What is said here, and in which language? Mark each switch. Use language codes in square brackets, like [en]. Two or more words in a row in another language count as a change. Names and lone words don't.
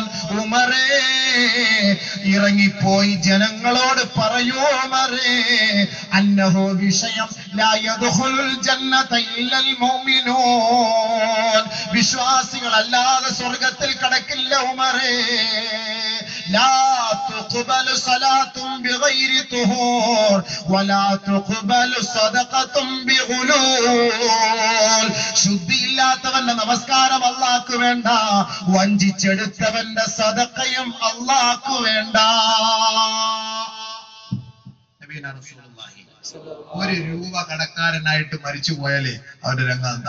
[ml] ഉമറേ, ഇറങ്ങിപ്പോയി ജനങ്ങളോട് പറയൂ ഉമറേ, അന്നഹു വിഷയം [ar] لا يدخل الجنة إلا المؤمنون, [ml] വിശ്വാസികളല്ലാതെ സ്വർഗ്ഗത്തിൽ കടക്കില്ല ഉമറേ. [ar] لا تقبل صلاة بغير طهور ولا تقبل صدقة بغلول. [ml] ശുദ്ധിയില്ലാത്തവന്റെ നമസ്കാരം അല്ലാഹ്ക്ക് വേണ്ട, വഞ്ചിച്ചെടുത്തവന്റെ സദഖയും അല്ലാഹ്ക്ക് വേണ്ട. [ar] نبينا رسول الله [ml] 1 രൂപ കടക്കാരനായിട്ട് മരിച്ചു പോയാലേ അവരുടെ രംഗം എന്താ?